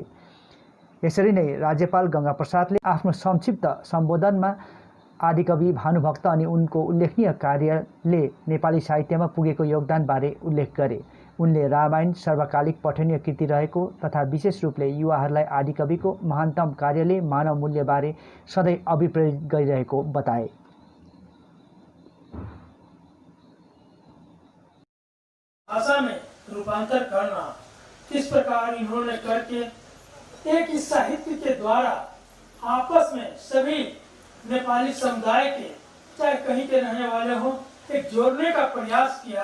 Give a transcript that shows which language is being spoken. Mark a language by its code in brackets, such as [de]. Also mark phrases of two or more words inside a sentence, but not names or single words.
[ne] यसरी नै राज्यपाल गंगा प्रसादले आफ्नो संक्षिप्त सम्बोधनमा आदिकवि भानुभक्त अनि उनको उल्लेखनीय कार्यले नेपाली साहित्यमा पुगेको योगदानबारे उल्लेख गरे। उनले रामायण सर्वकालिक पठनीय कृति रहेको तथा विशेष रूपले युवाहरूलाई आदिकविको महानतम कार्यले मानव मूल्यबारे सधैँ अभिप्रेरित गरिरहेको बताए। [hi] भाषा में रूपांतर करना किस प्रकार इन्होंने करके एक इस साहित्य के द्वारा आपस में सभी नेपाली समुदाय के, चाहे कहीं के रहने वाले हों, एक जोड़ने का प्रयास किया।